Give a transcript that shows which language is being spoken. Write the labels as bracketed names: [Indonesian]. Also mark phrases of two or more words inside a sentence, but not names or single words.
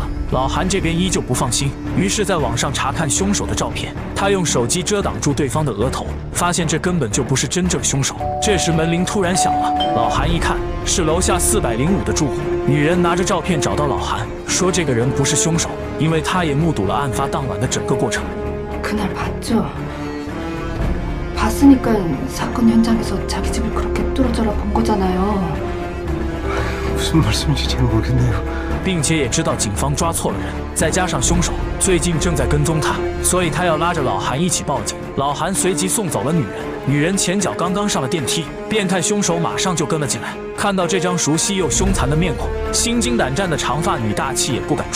[Chinese] 老韩这边依旧不放心，于是在网上查看凶手的照片。他用手机遮挡住对方的额头，发现这根本就不是真正凶手。这时门铃突然响了，老韩一看是楼下405的住户。女人拿着照片找到老韩，说这个人不是凶手，因为他也目睹了案发当晚的整个过程。 [Korean] 그날 봤죠? 봤으니까 사건 현장에서 자기 집을 그렇게 뚫어져라 본 거잖아요. 무슨 말씀인지 잘 모르겠네요. [Chinese] 并且也知道警方抓错了人，再加上凶手最近正在跟踪他，所以他要拉着老韩一起报警。老韩随即送走了女人，女人前脚刚刚上了电梯，变态凶手马上就跟了进来。看到这张熟悉又凶残的面孔，心惊胆战的长发女大气也不敢出。